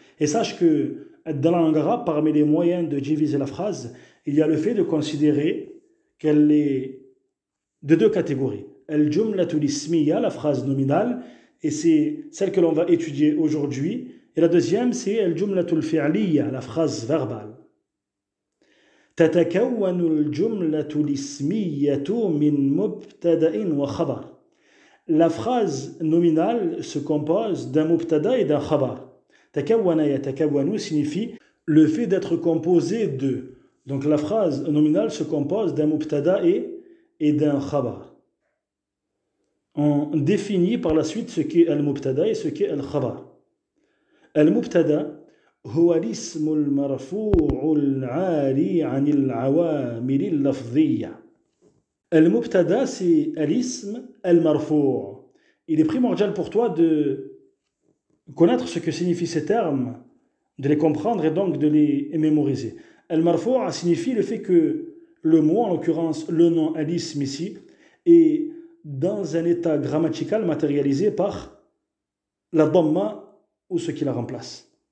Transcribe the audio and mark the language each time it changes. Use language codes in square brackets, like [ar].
[fr] Et sache que dans la langue arabe, parmi les moyens de diviser la phrase, il y a le fait de considérer qu'elle est de deux catégories. Al-jumlatul ismiyya, la phrase nominale, et c'est celle que l'on va étudier aujourd'hui. Et la deuxième, c'est al-jumlatul fi'liya, la phrase verbale. [ar] تتكون الجملة الاسمية من مبتدأ وخبر. [fr] La phrase nominale se compose d'un mubtada et d'un khabar. [ar] تكون يتكون [fr] signifie le fait d'être composé de. Donc la phrase nominale se compose d'un mubtada et d'un khabar. On définit par la suite ce qu'est al-mubtada et ce qu'est al-khabar. [ar] المبتدا هو الاسم المرفوع العاري عن العوامل اللفظية. المبتدا [fr] c'est [ar] الاسم المرفوع. [fr] Il est primordial pour toi de connaître ce que signifient ces termes, de les comprendre et donc de les mémoriser. المرفوع signifie le fait que le mot, en l'occurrence le nom al-ism ici, est dans un état grammatical matérialisé par la dhamma ou ce qui la remplace.